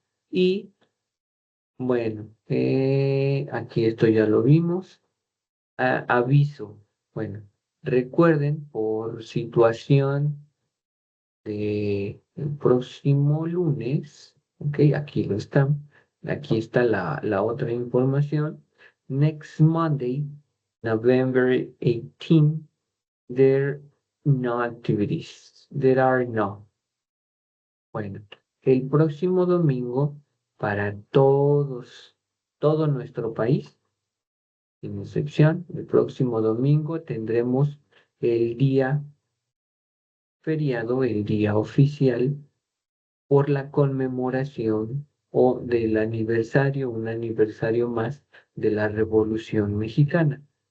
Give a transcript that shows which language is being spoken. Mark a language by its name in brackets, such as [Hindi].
[Spanish] Y bueno, aquí esto ya lo vimos. Aviso. Bueno, recuerden por situación de el próximo lunes, ok, aquí lo están, aquí está la otra información. [English] Next Monday, November 18, there no activities. There are no. [Spanish] Bueno, el próximo domingo para todos, todo nuestro país, sin excepción, el próximo domingo tendremos el día feriado, el día oficial por la conmemoración o del aniversario, un aniversario más de la Revolución Mexicana.